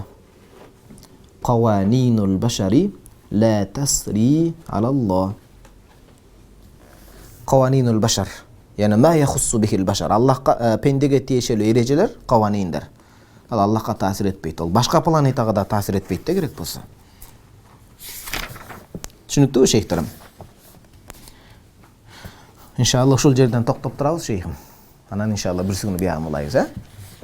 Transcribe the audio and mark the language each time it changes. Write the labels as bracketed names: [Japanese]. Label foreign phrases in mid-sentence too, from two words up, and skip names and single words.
[Arabic] قوانين البشر لا تسري على الله. قوانين البشر يعني ما يخص به البشر. [Kyrgyz] الله пендеге тиешелүү эрежелер, قوانиндер. Ал Аллахка таасир этпейт. Ал башка планетага да таасир этпейт да керек болсо. Түшүнүктүүбү шейхтерим? Иншалла ушул жерден токтоп турабыз шейхим. Анан иншалла бирси күнү биягы болайбыз,